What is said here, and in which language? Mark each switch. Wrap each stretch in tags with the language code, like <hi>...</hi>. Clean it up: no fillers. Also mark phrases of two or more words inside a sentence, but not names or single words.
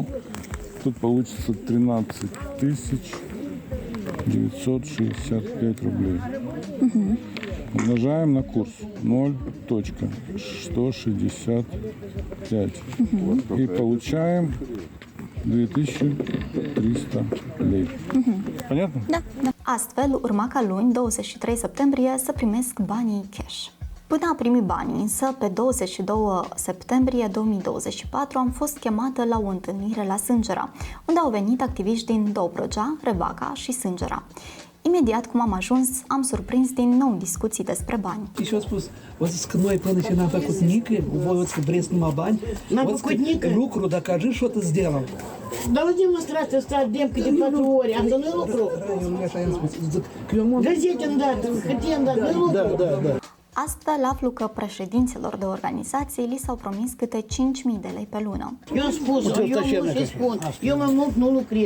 <ru>Тут получится 13 965 рублей. Умножаем на курс 0,165. И получаем 2300 лei. Понятно?</ru> <ro>Da. Astfel, urma ca luni, 23 septembrie, să primesc banii cash. Până a primi banii, însă, pe 22 septembrie 2024 am fost chemată la o întâlnire la Sângera, unde au venit activiști din Dobrogea, Revaca și Sângera. Imediat cum am ajuns, am surprins din nou discuții despre bani. Еще a spus, o zis că noi până ce n-am făcut nică, voi o să vreți numai bani, N-am făcut nică. lucru,</ro> <ru>докажи, что ты сделал.</ru> <ro>Dar la demonstrație stăteam câte 4 ore, asta nu-i lucru. Gazete îmi dat, hârtie îmi dat, nu-i lucru. Da. Astfel aflu că președinților de organizații li s-au promis câte 5.000 de lei pe lună. Eu am spus, eu și spun, eu mai mult nu lucrez.</ro>